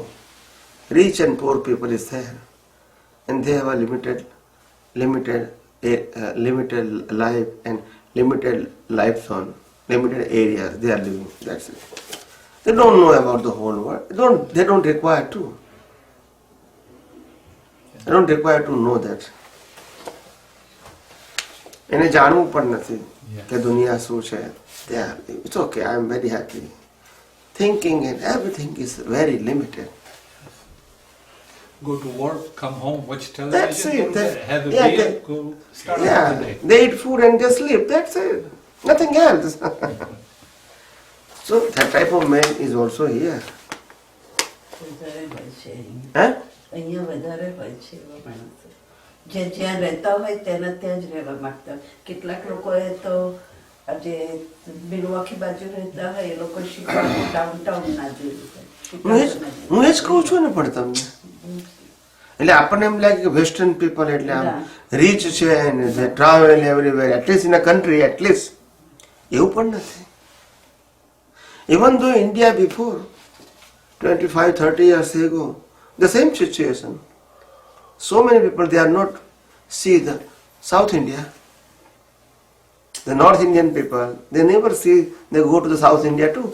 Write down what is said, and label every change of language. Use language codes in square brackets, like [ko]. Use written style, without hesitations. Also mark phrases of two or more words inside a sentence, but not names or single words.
[en] Rich and poor people is there. And they have a limited life and limited life zone, limited areas they are living. That's it. They don't know about the whole world. They don't require to. They don't require to know that. [gu] એને જાણવું પણ નથી કે દુનિયા શું છે. [en] It's okay, I am very happy. Thinking and everything is very limited. Go to work, come home, watch television, That's go it. to bed, have a Yeah, beer, go start another Yeah, day. they eat food and they sleep. That's it. Nothing else. So that type of man is also here. [gu] વધારે હોય છે અહીંયા. Huh? અહીંયા વધારે હોય છે એવા માણસો જે જ્યાં રહેતા હોય તેના ત્યાં જ રહેવા માંગતા હોય. કેટલાક લોકોએ તો આ જે મિલવોકી બાજુ રહેતા હોય એ લોકો શિકાગો ડાઉનટાઉન ના જોયું હોય. હું એ જ કહું છું ને પણ તમને. એટલે આપણને એમ લાગે કે [en] western people [gu] એટલે આમ રીચ છે અને [en] they travel everywhere, at least in a country, at least. [gu] એવું પણ નથી. [en] Even though India before 25-30 years ago, the same situation. So many people, they are not see the South India. The North Indian people, they never see, they go to the South India too.